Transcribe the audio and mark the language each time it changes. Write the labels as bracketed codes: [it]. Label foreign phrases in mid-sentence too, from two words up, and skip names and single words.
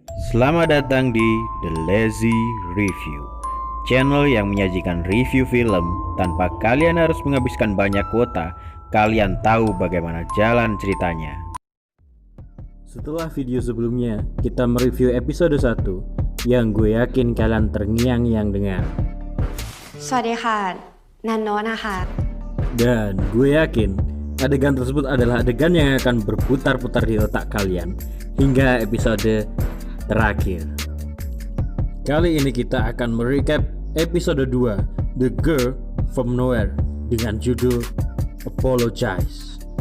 [id] Selamat datang di The Lazy Review, channel yang menyajikan review film tanpa kalian harus menghabiskan banyak kuota. Kalian tahu bagaimana jalan ceritanya. Setelah video sebelumnya, kita mereview episode 1 yang gue yakin kalian terngiang-ngiang dengar. [th] สวัสดีค่ะนันโนะนะคะ [id] Dan gue yakin adegan tersebut adalah adegan yang akan berputar-putar di otak kalian hingga episode terakhir. Kali ini kita akan merecap episode 2 The Girl From Nowhere dengan judul Apologize.